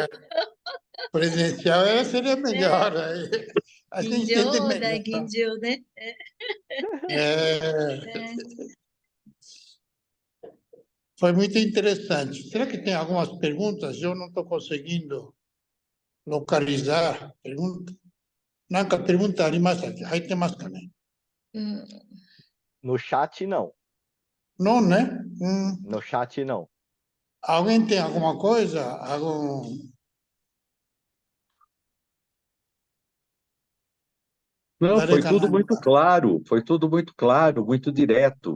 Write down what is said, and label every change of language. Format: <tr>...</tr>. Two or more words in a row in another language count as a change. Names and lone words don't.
<pt>presencial seria melhor, a gente entende Ginjo, melhor. Ginjo, né? Foi muito interessante. Será que tem algumas perguntas? Eu não estou conseguindo localizar. Pergunta.</pt> <ja>なんかpergunta ありましたっけ？入ってますかね？</ja> <pt>No chat, não. Não, né? No chat, não. Alguém tem alguma coisa? Não, foi tudo muito Darei-ka-nan-ka. claro, foi tudo muito claro, muito direto.</pt>